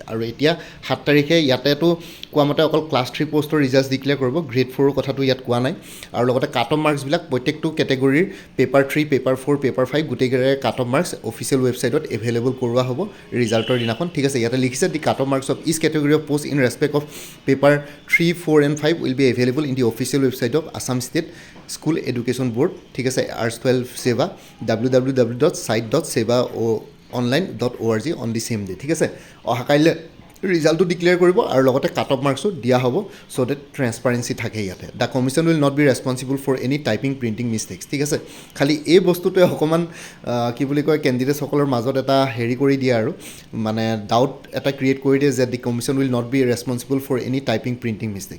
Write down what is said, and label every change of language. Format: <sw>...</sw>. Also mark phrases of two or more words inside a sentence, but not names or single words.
<as>আৰু এতিয়া 7 তাৰিখে ইয়াতেতো কোৱা মতে অকল</as> <en>class 3 post results declare</en> <as>কৰিব, গ্ৰেড 4ৰ কথাটো ইয়াত কোৱা নাই। আৰু লগতে</as> <en>cut off marks</en> <as>প্ৰত্যেকটো কেটেগৰীৰ পেপাৰ 3, পেপাৰ 4, পেপাৰ 5 গোটেইকেইটাৰে</as> <en>cut off marks official website available</en> <as>কৰোৱা হ'ব ৰিজাল্টৰ দিনাখন। ঠিক আছে, ইয়াতে লিখিছে</as> <en>The cut off marks of each category of post in respect of paper 3, 4 and 5 will be available in the official website of Assam State School Education Board.</en> <as>ঠিক আছে, R12 সেৱা www.site.sevaonline.org</as> <en>on the same day.</en> <as>ঠিক আছে, অহা কাইলৈ ৰিজাল্টটো ডিক্লেয়াৰ কৰিব আৰু লগতে</as> <en>cut off marks</en> <as>দিয়া হ'ব,</as> <en>so that transparency</en> <as>থাকে ইয়াতে।</as> <en>The commission will not be responsible for any typing printing mistakes.</en> <as>ঠিক আছে, খালি এই বস্তুটোৱে অকণমান কি বুলি কয়, কেণ্ডিডেটসকলৰ মাজত এটা হেৰি কৰি দিয়ে, আৰু মানে ডাউট এটা ক্ৰিয়েট কৰি দিয়ে যে</as> <en>the commission will not be responsible for any typing printing mistake.</en>